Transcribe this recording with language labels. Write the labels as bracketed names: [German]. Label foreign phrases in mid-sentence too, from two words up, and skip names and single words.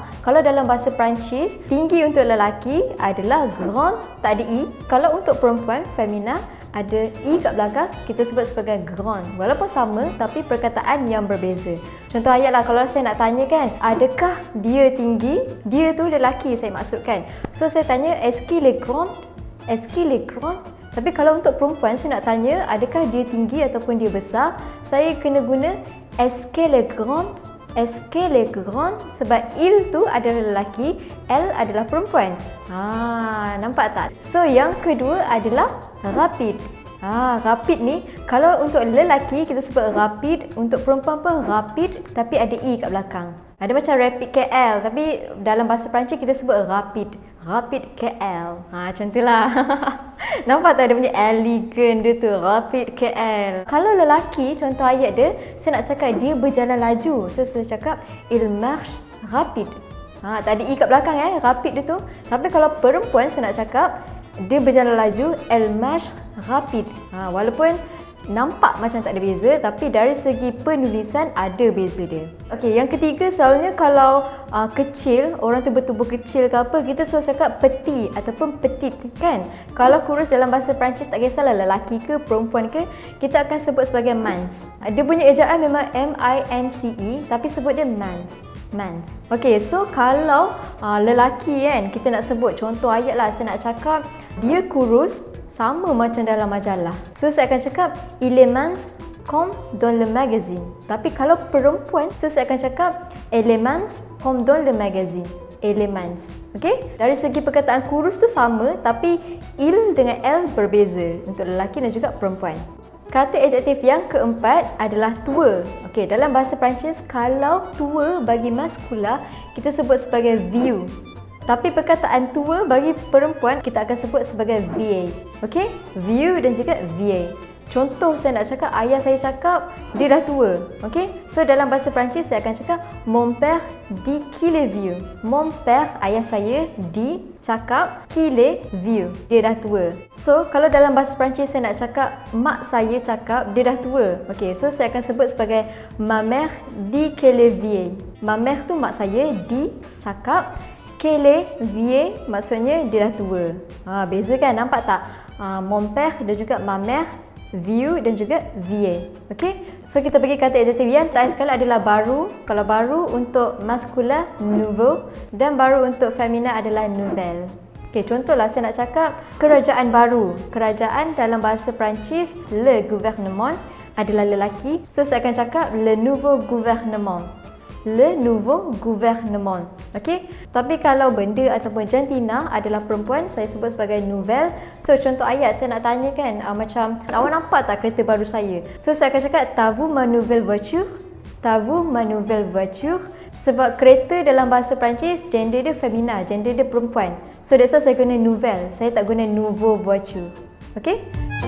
[Malay] Kalau dalam bahasa Perancis, tinggi untuk lelaki adalah grand, tak ada i. Kalau untuk perempuan, femina, ada i kat belakang, kita sebut sebagai grand. Walaupun sama, tapi perkataan yang berbeza. Contoh ayat lah, kalau saya nak tanya kan, adakah dia tinggi? Dia tu lelaki saya maksudkan. So saya tanya, [French] est-ce qu'il est grand? Est-ce qu'il est grand? [Malay] Tapi kalau untuk perempuan, saya nak tanya, adakah dia tinggi ataupun dia besar? Saya kena guna [French] est-ce qu'elle est grande? Est-ce qu'elle est grande? [Malay] Sebab il tu adalah lelaki, elle adalah perempuan. Nampak tak? So yang kedua adalah rapid. Rapid ni, kalau untuk lelaki kita sebut rapid, untuk perempuan pun rapid tapi ada i kat belakang. Ada macam rapid KL, tapi dalam bahasa Perancis kita sebut rapid. Rapid KL. Macam tu lah. Nampak tak dia punya elegant dia tu, rapid KL. Kalau lelaki, contoh ayat dia, saya nak cakap dia berjalan laju. So saya cakap, [French] il marche rapide. [Malay] Tak ada i kat belakang rapid dia tu. Tapi kalau perempuan saya nak cakap, dia berjalan laju, [French] elle marche rapide. [Malay] Walaupun nampak macam tak ada beza, tapi dari segi penulisan ada beza dia. Okey, yang ketiga selalunya kalau kecil, orang tu bertubuh kecil ke apa, kita selalu cakap petit ataupun petite kan. Kalau kurus dalam bahasa Perancis tak kisahlah lelaki ke perempuan ke, kita akan sebut sebagai mans. Dia punya ejaan memang M-I-N-C-E, tapi sebut dia mans. Mans. Okey, so kalau lelaki kan, kita nak sebut contoh ayat lah, saya nak cakap dia kurus sama macam dalam majalah. So saya akan cakap [French] il est mince comme dans le magazine. [Malay] Tapi kalau perempuan, so saya akan cakap [French] elle est mince comme dans le magazine. Elle est mince. [Malay] Okey? Dari segi perkataan kurus tu sama, tapi il dengan elle berbeza untuk lelaki dan juga perempuan. Kata adjektif yang keempat adalah tua. Okey, dalam bahasa Perancis, kalau tua bagi maskula, kita sebut sebagai vieux. Tapi perkataan tua bagi perempuan, kita akan sebut sebagai vieille. Okey? Vieux dan juga vieille. Contoh saya nak cakap, ayah saya cakap, dia dah tua. Okey? So dalam bahasa Perancis, saya akan cakap, [French] mon père dit qu'il est vieux. Mon père, [Malay] ayah saya, dit, cakap, [French] qu'il est vieux. [Malay] Dia dah tua. So kalau dalam bahasa Perancis, saya nak cakap, mak saya cakap, dia dah tua. Okey, so saya akan sebut sebagai, [French] ma mère dit qu'elle est vieille. Ma mère [Malay] tu mak saya, dit, cakap, [French] qu'elle est vieille, [Malay] maksudnya dia dah tua. Beza kan? Nampak tak? [French] Mon père [Malay] dan juga [French] ma mère, [Malay] vieux dan juga vieille. Okey? So kita pergi kata adjektif yang terakhir sekali adalah baru. Kalau baru untuk maskula, nouveau, dan baru untuk femina adalah nouvelle. Okey, contohlah saya nak cakap kerajaan baru. Kerajaan dalam bahasa Perancis, [French] le gouvernement, [Malay] adalah lelaki. So saya akan cakap [French] le nouveau gouvernement. Le nouveau gouvernement. [Malay] Okey? Tapi kalau benda ataupun jantina adalah perempuan, saya sebut sebagai nouvelle. So contoh ayat saya nak tanya kan, macam awak nampak tak kereta baru saya? So saya akan cakap, [French] t'as-vous ma nouvelle voiture? T'as-vous ma nouvelle voiture? [Malay] Sebab kereta dalam bahasa Perancis, gender dia femina, gender dia perempuan. [English] So that's why [Malay] saya guna nouvelle. Saya tak guna [French] nouveau voiture. [Malay] Okey?